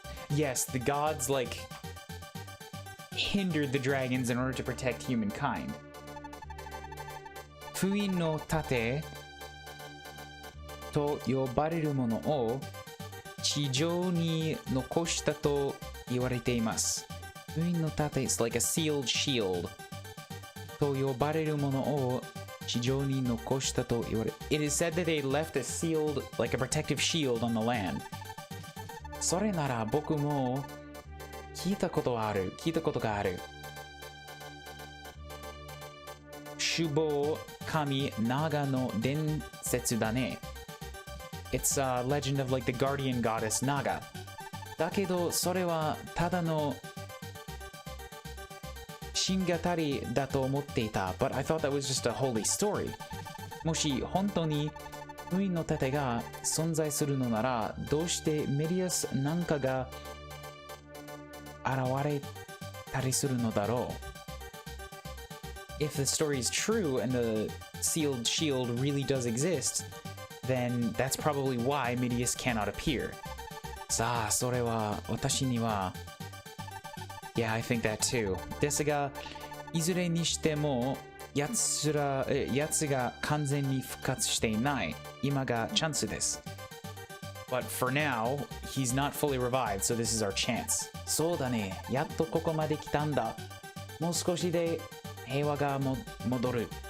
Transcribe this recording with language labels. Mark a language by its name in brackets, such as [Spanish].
[English] Yes, the gods like hindered the dragons in order to protect humankind. [Japanese] 封印の盾と呼ばれるものを地上に残したと言われています。封印の盾 [English] is like a sealed shield [Japanese] と呼ばれるものを地上に残したと言われ。 [English] It is said that they left a sealed, like a protective shield on the land. [Japanese] それなら僕も聞いたことがある。守護神ナガの伝説だね。 [English] It's a legend of like the guardian goddess Naga. [Japanese] だけどそれはただの神語だと思っていた。 [English] But I thought that was just a holy story. [Japanese] もし本当に封印の盾が存在するのなら、どうしてメディアスなんかが現れたりするのだろう。 [English] If the story is true and the sealed shield really does exist, then that's probably why Midius cannot appear. [Japanese] さあ、それは私には [English] Yeah, I think that too. [Japanese] ですが、いずれにしてもやつが完全に復活していない。今がチャンスです。 [English] But for now, he's not fully revived, so this is our chance. [Japanese] そうだね。やっとここまで来たんだ。もう少しで平和が戻る。